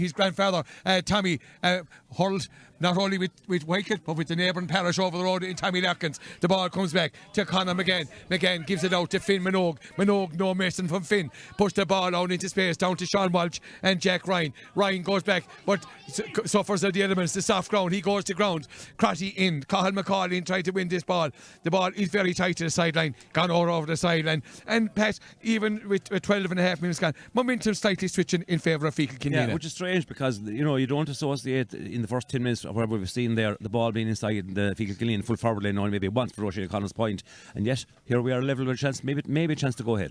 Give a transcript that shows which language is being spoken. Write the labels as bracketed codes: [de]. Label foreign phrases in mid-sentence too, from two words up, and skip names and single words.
[en] His grandfather, Tommy, hurled not only with Whitegate but with the neighbouring parish over the road in Tommy Larkins. The ball comes back to Conor McGann. McGann gives it out to Finn Minogue. Minogue, no messing from Finn. Push the ball out into space down to Sean Walsh and Jack Ryan. Ryan goes back but suffers of the elements, the soft ground. He goes to ground. Crotty in. Cathal McCall in trying to win this ball. The ball is very tight to the sideline. Gone over the sideline. And Pat, even with 12 and a half minutes gone, momentum slightly switching in favour of Feakle Killanena. Yeah, which is strange because, you don't associate in the first 10 minutes of whatever we've seen there, the ball being inside the Feakle Killanena full forward lane only maybe once for O'Shea O'Connell's point, and yet here we are level with a chance, maybe a chance to go ahead.